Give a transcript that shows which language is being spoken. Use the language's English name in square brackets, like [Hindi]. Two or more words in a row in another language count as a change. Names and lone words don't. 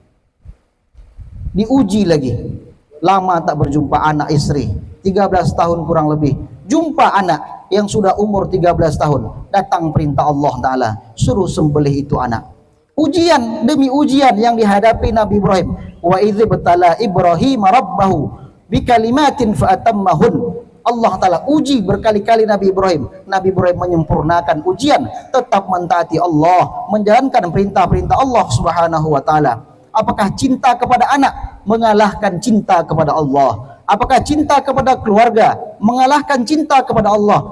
[Indonesian] Diuji lagi, lama tak berjumpa anak istri, 13 tahun kurang lebih, jumpa anak yang sudah umur 13 tahun, datang perintah Allah Ta'ala, suruh sembelih itu anak. Ujian demi ujian yang dihadapi Nabi Ibrahim. [Arabic] وإذ ابتلى إبراهيم ربه بكلمات فأتمهن. [Indonesian] Allah Ta'ala uji berkali-kali Nabi Ibrahim. Nabi Ibrahim menyempurnakan ujian, tetap mentaati Allah, menjalankan perintah-perintah Allah [Arabic] سبحانه وتعالى. [Indonesian] Apakah cinta kepada anak mengalahkan cinta kepada Allah? Apakah cinta kepada keluarga mengalahkan cinta kepada Allah?